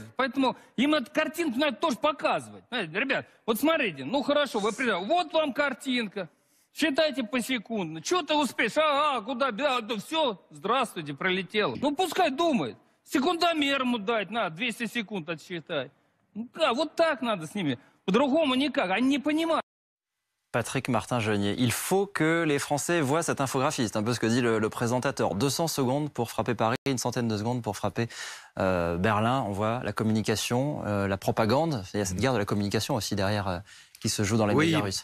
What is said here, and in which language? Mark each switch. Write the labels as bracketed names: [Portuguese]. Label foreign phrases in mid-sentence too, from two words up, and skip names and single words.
[Russian] Поэтому им эту картинку надо тоже показывать. Знаете, ребят, вот смотрите, ну хорошо, вы приезжаете, вот вам картинка. Считайте посекундно. Что ты успеешь? Ага, куда? Да, все, здравствуйте, пролетело. Ну пускай думает. Секундомер ему дать, на, 200 секунд отсчитать. Ну да, вот так надо с ними. По-другому никак. Они не понимают. [French] Patrick Martin-Genier, il faut que les Français voient cette infographie. C'est un peu ce que dit le présentateur. 200 secondes pour frapper Paris, une centaine de secondes pour frapper Berlin. On voit la communication, la propagande. Il y a cette guerre de la communication aussi derrière qui se joue dans les médias russes.